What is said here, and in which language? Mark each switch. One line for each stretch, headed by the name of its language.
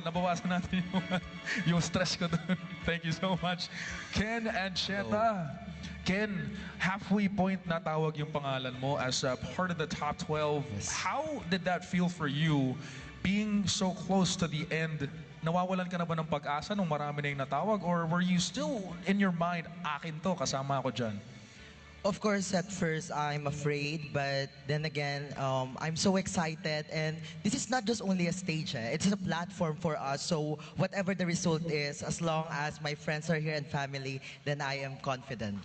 Filipino: Nabawasan natin yung stress ko doon.
English: Thank you so much.
Filipino: Ken Ancheta. Ken, halfway point na tawag yung pangalan mo
English: as a part of the top 12.
Filipino: Yes.
English: How did that feel for you being so close to the end?
Filipino: Nawawalan ka na ba ng pag-asa nung marami na yung natawag?
English: Or were you still in your mind, akin to,
Filipino: kasama ako dyan?
English: Of course, at first, I'm afraid, but then again, I'm so excited. And this is not just only a stage, it's a platform for us. So whatever the result is, as long as my friends are here and family, then I am confident.